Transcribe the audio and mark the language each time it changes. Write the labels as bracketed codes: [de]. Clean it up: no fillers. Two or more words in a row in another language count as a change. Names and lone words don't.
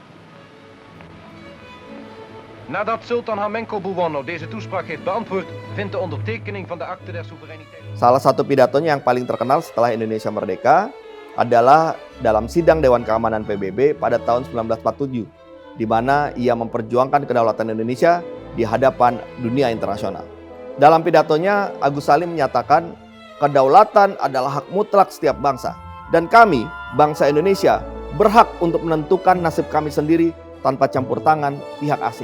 [nl] Nadat Sultan Hamengkubuwono deze toespraak heeft beantwoord, vindt de ondertekening van de Akte der Soevereiniteit. [id] Salah satu pidatonya yang paling terkenal setelah Indonesia merdeka adalah dalam sidang Dewan Keamanan PBB pada tahun 1947, di mana ia memperjuangkan kedaulatan Indonesia di hadapan dunia internasional. Dalam pidatonya, Agus Salim menyatakan kedaulatan adalah hak mutlak setiap bangsa, dan kami, bangsa Indonesia, berhak untuk menentukan nasib kami sendiri tanpa campur tangan pihak asing.